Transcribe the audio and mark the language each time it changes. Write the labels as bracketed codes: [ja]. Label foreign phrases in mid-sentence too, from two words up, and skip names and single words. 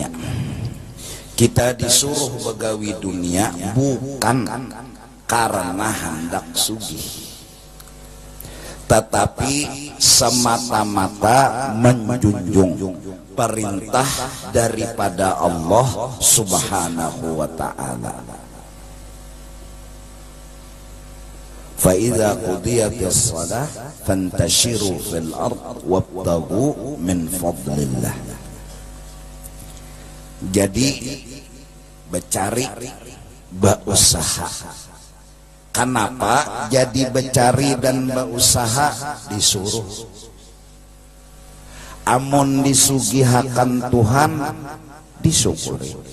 [bjn] Kita disuruh begawi dunia bukan karena hendak sugih, tetapi semata-mata menjunjung perintah daripada Allah [ar] سبحانه وتعالى. فإذا قضيت الصلاة فانتشروا في الأرض وابتغوا من فضل الله. [bjn] Jadi becari berusaha. Kenapa jadi becari dan berusaha disuruh? Amun disugihakan Tuhan disyukuri.